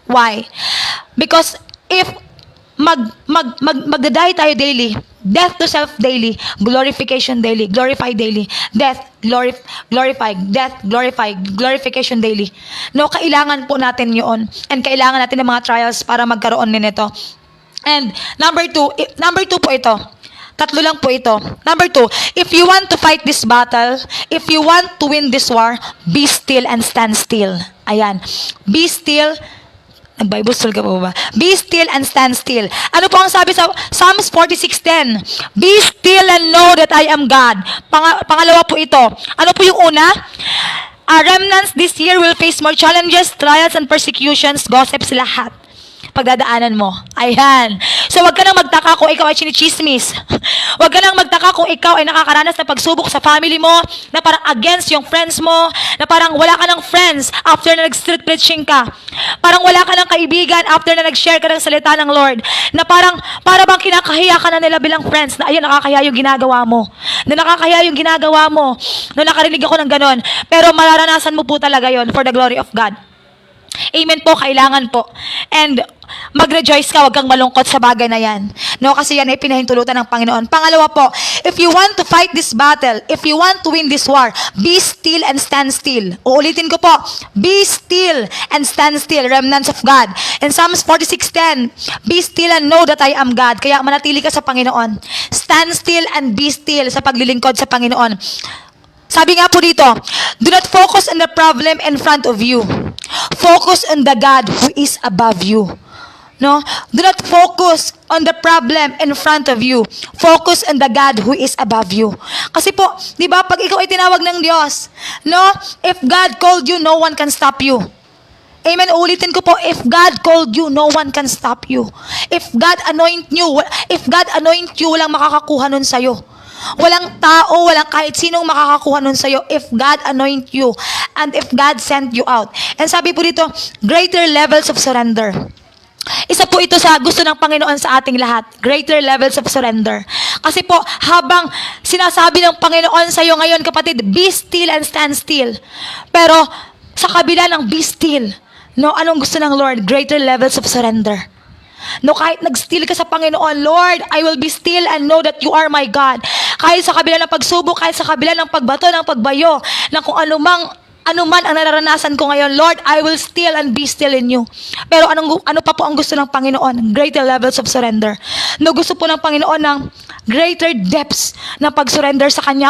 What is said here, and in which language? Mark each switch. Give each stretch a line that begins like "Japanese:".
English: Why? Because if magda-die tayo daily, death to self daily, glorification daily, glorify daily, death, glorify, death, glorify, glorification daily.
Filipino: No, kailangan po natin yun. And kailangan natin ng mga trials para magkaroon din ito. And number two po ito. Tatlo lang po ito.
English: Number 2, if you want to fight this battle, if you want to win this war, be still and stand still. Ayan. Be still,
Filipino: Nag-Bible school ka pa ba?
English: Be still and stand still.
Filipino: Ano po ang sabi sa Psalms 46:10?
English: Be still and know that I am God.
Filipino: Pangalawa po ito. Ano po yung una?
English: Our remnants this year will face more challenges, trials, and persecutions, gossips, lahat.
Filipino: Pagdadaanan mo. Ayan. So, wag ka nang magtaka kung ikaw ay chinichismis. Wag ka nang magtaka kung ikaw ay nakakaranas ng pagsubok sa family mo, na parang against yung friends mo, na parang wala ka ng friends after na nag-street preaching ka. Parang wala ka ng kaibigan after na nag-share ka ng salita ng Lord. Na para bang kinakahiya ka na nila bilang friends, na ayun, nakakahiya yung ginagawa mo. Na nakakahiya yung ginagawa mo. Na nakarinig ako ng ganon. Pero mararanasan mo po talaga yon
English: for the glory of God.
Filipino: Amen po, kailangan po. And mag-rejoice ka, wag kang malungkot sa bagay na yan. No, kasi yan ay pinahintulutan ng Panginoon. Pangalawa po,
English: if you want to fight this battle, if you want to win this war, be still and stand still. Uulitin ko po, be still and stand still, remnants of God. In Psalms 46:10, be still and know that I am God.
Filipino: Kaya manatili ka sa Panginoon.
English: Stand still and be still
Filipino: sa paglilingkod sa Panginoon. Sabi nga po dito,
English: do not focus on the problem in front of you. Focus on the God who is above you. No? Do not focus on the problem in front of you. Focus on the God who is above you.
Filipino: Kasi po, di ba, pag ikaw ay tinawag ng Diyos, no?
English: If God called you, no one can stop you. Amen. Ulitin ko po, if God called you, no one can stop you. If God anoint you,
Filipino: walang makakakuha nun sa'yo. Walang tao, walang kahit sinong makakakuha nun sa'yo
English: if God anoint you and if God sent you out. And
Filipino: sabi po dito,
English: greater levels of surrender.
Filipino: Isa po ito sa gusto ng Panginoon sa ating lahat.
English: Greater levels of surrender.
Filipino: Kasi po, habang sinasabi ng Panginoon sa iyo ngayon, kapatid, be still and stand still. Pero, sa kabila ng be still, no, anong gusto ng Lord?
English: Greater levels of surrender. No,
Filipino: kahit nag-still ka sa Panginoon,
English: Lord, I will be still and know that you are my God.
Filipino: Kahit sa kabila ng pagsubok, kahit sa kabila ng pagbato, ng pagbayo, ng kung anuman ang nararanasan ko ngayon,
English: Lord, I will still and be still in you.
Filipino: Pero ano pa po ang gusto ng Panginoon? Greater levels of surrender. No, gusto po ng Panginoon ng greater depths ng pag-surrender sa Kanya.